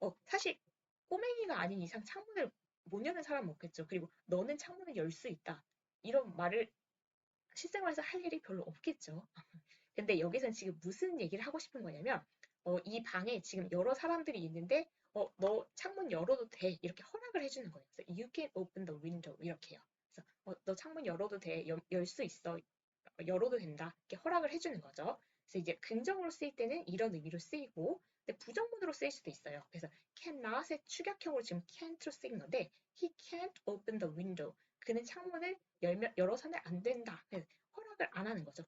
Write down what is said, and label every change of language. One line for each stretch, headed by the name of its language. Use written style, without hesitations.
Korean: 사실 꼬맹이가 아닌 이상 창문을 못 여는 사람은 없겠죠. 그리고 너는 창문을 열 수 있다 이런 말을 실생활에서 할 일이 별로 없겠죠. 근데 여기서는 지금 무슨 얘기를 하고 싶은 거냐면 이 방에 지금 여러 사람들이 있는데 너 창문 열어도 돼 이렇게 허락을 해주는 거예요.
English: 그래서 you can open the window
Korean: 이렇게요. 그래서 너 창문 열어도 돼, 열 수 있어, 열어도 된다 이렇게 허락을 해주는 거죠. 그래서 이제 긍정으로 쓰일 때는 이런 의미로 쓰이고 근데 부정문으로 쓰일 수도 있어요. 그래서 cannot의 축약형으로 지금 can't로 쓰인 건데
English: he can't open the window
Korean: 그는 창문을 열어서는 안 된다. 허락을 안 하는 거죠.